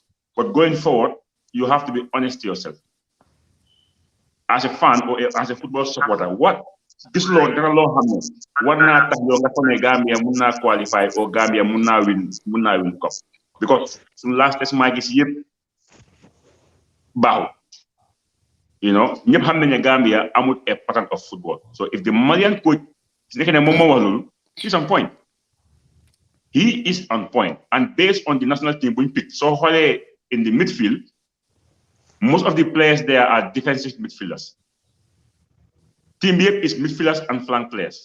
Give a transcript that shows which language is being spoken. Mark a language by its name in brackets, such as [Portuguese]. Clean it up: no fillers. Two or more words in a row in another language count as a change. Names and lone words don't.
[English] But going forward, you have to be honest to yourself. As a fan or as a football supporter, what this law, there are law happen. What not Gambia munna qualify or Gambia munna win cup because last test match is yep. Bow. You know, [Wolof] ñepp xam nañ Gambia amul [English] a pattern of football. So if the Malian coach he's on point. He is on point. And based on the national team we picked, so in the midfield, most of the players there are defensive midfielders. Team B is midfielders and flank players.